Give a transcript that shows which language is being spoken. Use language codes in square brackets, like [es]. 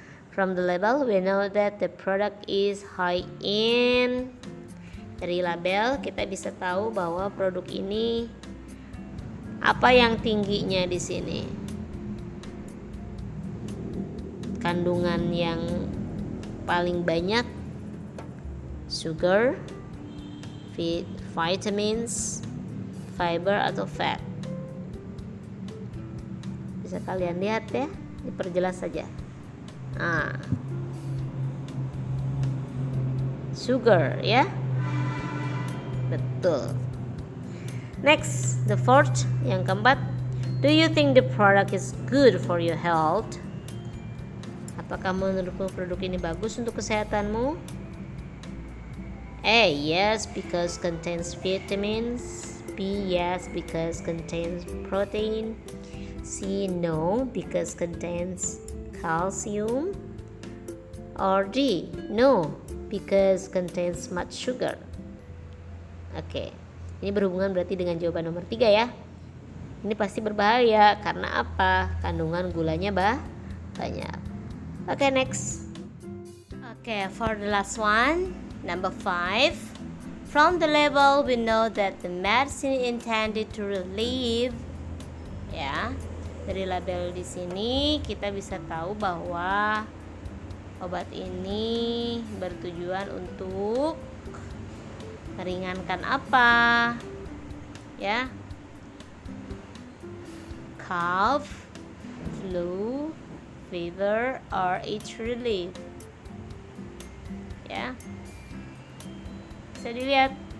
[en] From the label we know that the product is high in. [id] Dari label kita bisa tahu bahwa produk ini apa yang tingginya di sini. Kandungan yang paling banyak sugar, vitamins, fiber atau fat. Bisa kalian lihat, ya, diperjelas saja. Sugar, ya. Betul. [en] Next, the fourth, [id] yang keempat, [en] do you think the product is good for your health? [id] Apakah menurutmu produk ini bagus untuk kesehatanmu? [en] A, yes, because contains vitamins. B, yes, because contains protein. C, no, because contains calcium. Or D, no, because contains much sugar. [id] Oke, ini berhubungan berarti dengan jawaban nomor 3, ya. Ini pasti berbahaya karena apa? Kandungan gulanya banyak. Oke, next. [en] Oke, for the last one, number 5. From the label we know that the medicine intended to relieve, ya. [id] Dari label di sini kita bisa tahu bahwa obat ini bertujuan untuk meringankan apa, ya? [en] Cough, flu, fever, or itch relief, ya. [id] Bisa dilihat.